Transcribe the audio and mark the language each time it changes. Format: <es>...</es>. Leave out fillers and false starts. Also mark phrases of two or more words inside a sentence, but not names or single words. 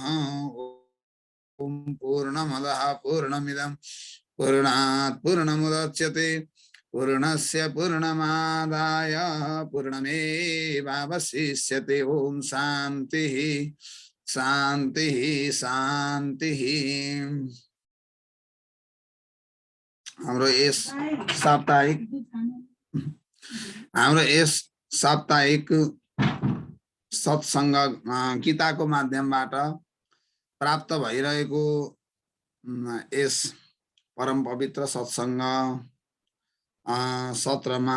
<sa>ॐ पूर्णमदः पूर्णमिदं पूर्णात् पूर्णमुदच्यते पूर्णस्य पूर्णमादाय पूर्णमेवावशिष्यते। ॐ शान्तिः शान्तिः शान्तिः।</sa> <ne>हाम्रो यस साप्ताहिक सत्संग गीताको माध्यमबाट प्राप्त भइरहेको यस परम पवित्र सत्संग सत्रमा</ne>